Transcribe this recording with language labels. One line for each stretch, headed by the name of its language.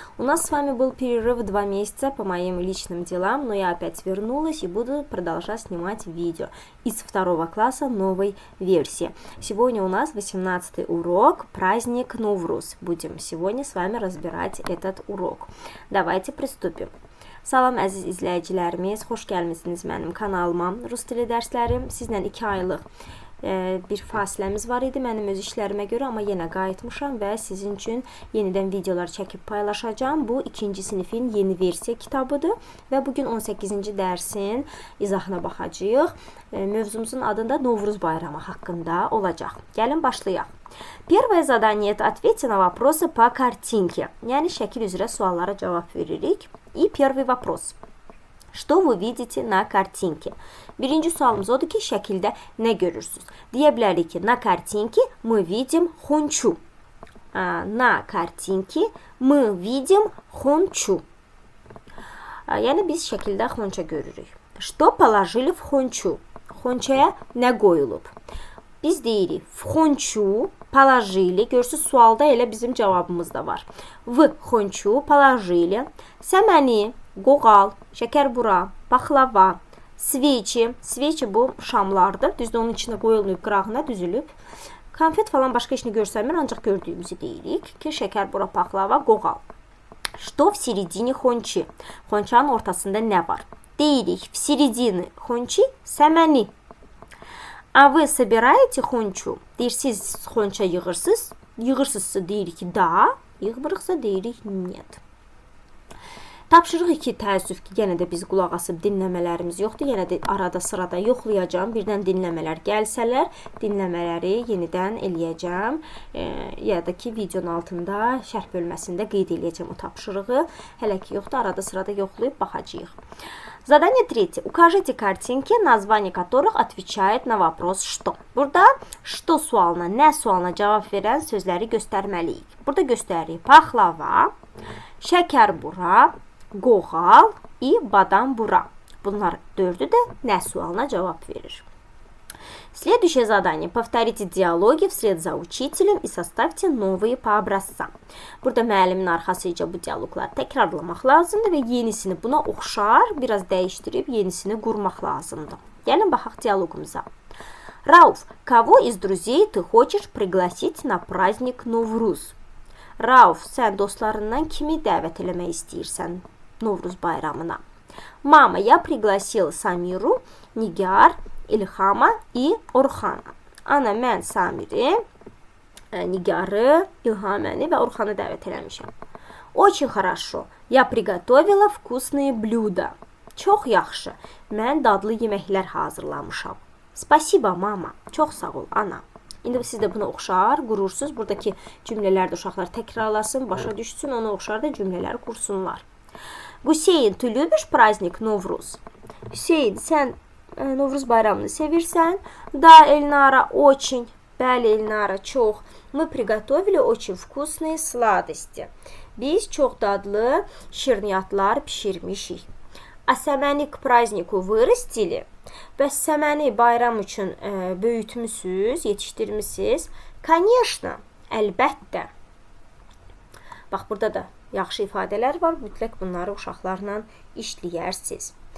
Russian: У нас с вами был перерыв 2 месяца по моим личным делам, но я опять вернулась и буду продолжать снимать видео из 2 класса новой версии. Сегодня у нас 18-й урок, праздник Новруз. Будем сегодня с вами разбирать этот урок. Давайте приступим.
Azerbaijani: Salam əziz izləyicilərimiz, xoş gəlmisiniz mənim kanalıma. Rus dili dərsləri sizlə 2 aylıq bir fasiləmiz var idi mənim öz işlərimə görə, amma yenə qayıtmışam və sizin üçün yenidən videolar çəkib paylaşacağım. Bu 2-ci sinifin yeni versiya kitabıdır və bugün 18-ci dərsin izahına baxacağıq. Mövzumuzun adında Novruz bayramı haqqında olacaq. Gəlin başlayaq.
Russian: Первое задание – это ответьте на вопросы по картинке.
Azerbaijani: Yəni şəkil üzrə suallara cavab veririk.
Russian: И первый вопрос. Что вы видите на картинке?
Azerbaijani: Birinci sualımız odur ki, şəkildə nə görürsünüz? Deyə bilərik ki,
Russian: на картинке мы видим хончу. На картинке мы видим хончу.
Azerbaijani: Yəni biz şəkildə xonça görürük.
Russian: Что положили в хончу?
Azerbaijani: Xonçaya nə qoyulub? Biz deyirik,
Russian: в хончу положили.
Azerbaijani: Görürsünüz, sualda elə bizim cavabımız da var.
Russian: В хончу положили.
Azerbaijani: Səməni, qoğal, şəkərbura, paxlava, sveçi. Sveçi bu şamlardır. Düzdür, onun içində qoyulmayıb, qırağına düzülüb. Konfet falan başqa işini görsənmir, ancaq gördüyümüzü deyirik ki, şəkərbura, paxlava, qoğal.
Russian: Что в середине хончи?
Azerbaijani: Xonçanın ortasında nə var?
Russian: Deyirik, в середине хончи səməni. А вы собираете хончу?
Azerbaijani: Deyirsiniz, xonça yığırsınız. Yığırsınızsa deyirik ki, da. Yığmırıqsa deyirik, нет. Tapşırıq 2, təəssüf ki, yenə də biz qulaq asıb dinləmələrimiz yoxdur. Yenə də arada sırada yoxlayacağım. Birdən dinləmələr gəlsələr, dinləmələri yenidən eləyəcəm. Ya da ki, videonun altında, şərh bölməsində qeyd eləyəcəm o tapşırığı. Hələ ki, yoxdur, arada sırada yoxlayıb baxacağıq.
Russian: Задание 3. Укажите картинки, название которых отвечает на вопрос «что».
Azerbaijani: Burada «что» sualına, nə sualına cavab verən sözləri göstərməliyik. Burada göstəririk paxlava, şəkərbura, qoğal и badambura. Bunlar 4'ü də nə sualına cavab verir.
Russian: Следующее задание. Повторите диалоги вслед за учителем и составьте новые по образцам.
Azerbaijani: Burada müəllimin arxasıca bu dialoqları təkrarlamaq lazımdır və yenisini buna oxşar, biraz dəyişdirib yenisini qurmaq lazımdır. Gəlin baxaq dialoqumuza.
Russian: Рауф, кого из друзей ты хочешь пригласить на праздник Новруз?
Azerbaijani: Rauf, sən dostlarından kimi dəvət eləmək istəyirsən Novruz bayramına?
Russian: Mama, я пригласил Самиру, Nigar, İlhama и Orxana.
Azerbaijani: Ana, mən Samiri, Nigarı, İlhaməni və Orxanı dəvət eləmişəm.
Russian: Очень хорошо. Я приготовила вкусные блюда.
Azerbaijani: Çox yaxşı. Mən dadlı yeməklər hazırlamışam.
Russian: Спасибо, mama.
Azerbaijani: Çox sağ ol, ana. İndi siz də buna oxşar qurursunuz. Buradakı cümlələr də uşaqlar təkrarlasın, başa düşsün, ona oxşar da cümlələr qursunlar.
Russian: Hüseyin, ты любишь праздник Novruz?
Azerbaijani: Hüseyin, sən Novruz bayramını sevirsən?
Russian: Да, Эльнара, очень.
Azerbaijani: Bəli, Эльнара, çox.
Russian: Мы приготовили очень вкусные сладости.
Azerbaijani: Biz çox dadlı şirniyyatlar bişirmişik.
Russian: А səməni к празднику вырастили?
Azerbaijani: Bəs səməni bayram üçün böyütmüsünüz, yetişdirmisiniz? Конечно, əlbəttə. Bax, burada da yaxşı ifadələr var. Mütləq bunları uşaqlarla işləyərsiniz.